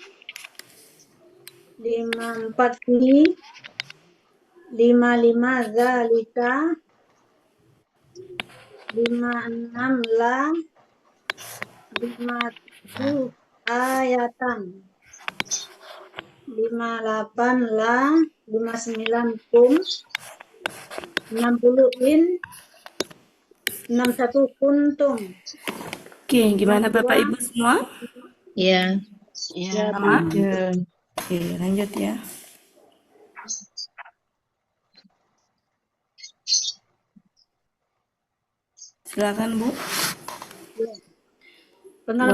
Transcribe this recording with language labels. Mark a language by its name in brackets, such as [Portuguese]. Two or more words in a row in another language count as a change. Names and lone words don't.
[Arabic] 54 في، 55 ذلك، 56 لا، 57 آيةً، 58 لا، 59 كم، 60 إن، 61 كنتم. [Indonesian] Oke, gimana Bapak Ibu semua? Ya. Ya, Sama? Ya. Oke, lanjut ya. Silakan, Bu. Penggalan